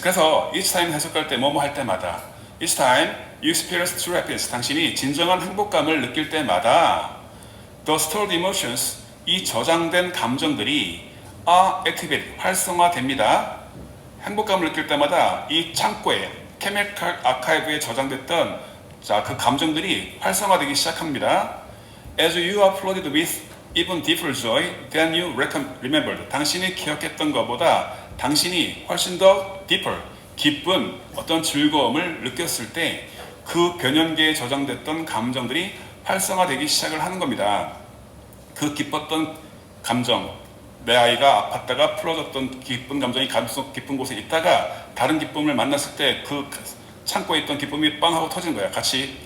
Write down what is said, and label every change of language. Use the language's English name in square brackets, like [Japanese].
[Korean] 그래서 [English] each time [Korean] 해석할 때 뭐뭐 할 때마다 [English] each time you experience true happiness. [Korean] 당신이 진정한 행복감을 느낄 때마다 [English] the stored emotions, [Korean] 이 저장된 감정들이 [English] are activated, [Korean] 활성화됩니다. 행복감을 느낄 때마다 이 창고에 케미컬 아카이브에 저장됐던 그 감정들이 활성화되기 시작합니다. [English] As you are flooded with even deeper joy than you remembered. [Korean] 당신이 기억했던 것보다 당신이 훨씬 더 deeper, 깊은 어떤 즐거움을 느꼈을 때 그 변연계에 저장됐던 감정들이 활성화되기 시작을 하는 겁니다. 그 기뻤던 감정, 내 아이가 아팠다가 풀어졌던 기쁜 감정이 가슴속 깊은 곳에 있다가 다른 기쁨을 만났을 때 그 창고에 있던 기쁨이 빵 하고 터지는 거야. 같이.